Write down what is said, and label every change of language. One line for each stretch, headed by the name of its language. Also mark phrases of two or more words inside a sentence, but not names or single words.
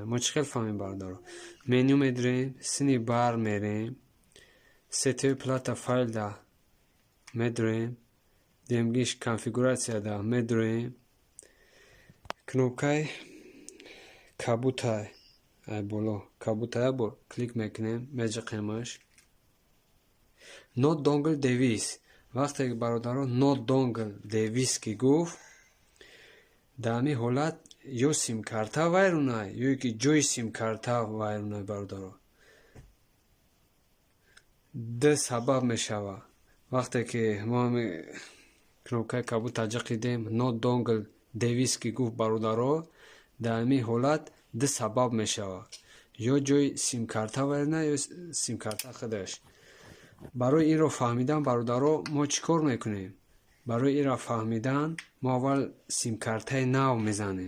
Tajik: мо чӣ хел фаҳмем бародарон? меню медирем, сини бар мерем, сетои плата файлда медирем, демгиш конфигурасияда медирем, кнопкаи кабутай боло кабутая бо клик мекунем, меҷиқемаш.
English: Not dongle device.
Tajik: вақте ки бародарон
English: not dongle device
Tajik: ки гуфт, дар ҳамин ҳолат ё симкарта вайронад ё ки ҷойи симкарта вайронад. бародарон, ду сабаб мешавад. вақте ки мо кнопкаи кабута ҷиқидем,
English: not dongle device
Tajik: ки гуфт бародарон, дар ҳамин ҳолат ду сабаб мешавад. ё ҷойи симкарта вайронад ё симкарта худаш. барои инро фаҳмидан бародарон, мо чӣ кор мекунем? барои инро фаҳмидан мо аввал симкартаи нав мезанем.